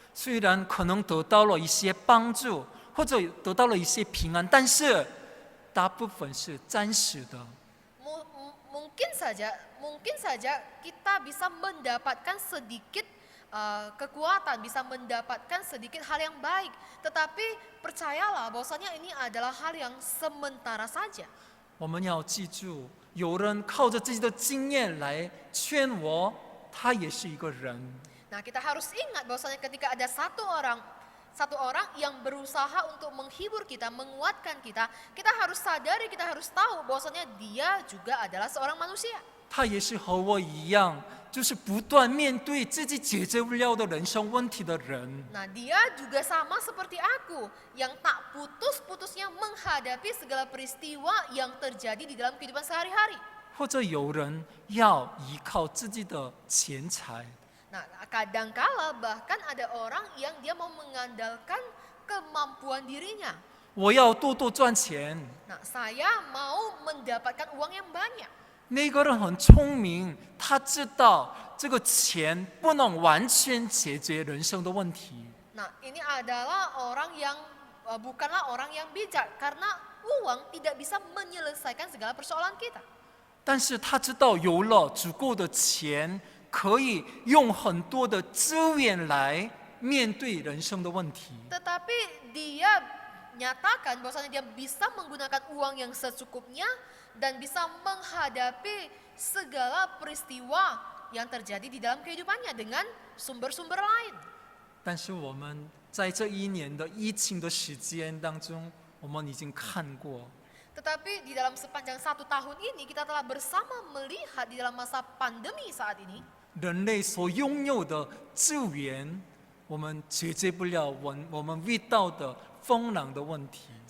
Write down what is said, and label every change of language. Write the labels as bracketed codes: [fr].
[zh] 虽然可能得到了一些帮助，或者得到了一些平安，但是大部分是暂时的。 [id] Mungkin saja kita bisa mendapatkan sedikit kekuatan, bisa mendapatkan sedikit hal yang baik. Tetapi percayalah bahwasanya ini adalah hal yang sementara saja. [zh] 我们要记住，有人靠着自己的经验来劝我，他也是一个人。 [id] Nah, kita harus ingat bahwasanya ketika ada satu orang yang berusaha untuk menghibur kita, menguatkan kita, kita harus sadari, kita harus tahu bahwasanya dia juga adalah seorang manusia. [zh] 他也是和我一样，就是不断面对自己解决不了的人生问题的人。 [id] Nah, dia juga sama seperti aku yang tak putus-putusnya menghadapi segala peristiwa yang terjadi di dalam kehidupan sehari-hari. [zh] 或者有人要依靠自己的钱财， [id] Nah, kadangkala bahkan ada orang yang dia mau mengandalkan kemampuan dirinya. [zh] 我要多多赚钱。 [id] Nah, saya mau mendapatkan uang yang banyak. [zh] 那个人很聪明，他知道这个钱不能完全解决人生的问题。 [id] Nah, ini adalah orang yang bukanlah orang yang bijak karena uang tidak bisa menyelesaikan segala persoalan kita. [zh] 但是他知道有了足够的钱，可以用很多的资源来面对人生的问题。 [id] Tetapi dia nyatakan bahwasanya dia bisa menggunakan uang yang secukupnya dan bisa menghadapi segala peristiwa yang terjadi di dalam kehidupannya dengan sumber-sumber lain. [zh] 但是我们在这一年的疫情的时间当中，我们已经看过， [id] Tetapi di dalam sepanjang 1 tahun ini kita telah bersama melihat di dalam masa pandemi saat ini, [zh] 人类所拥有的资源，我们解决不了我们遇到的风浪的问题。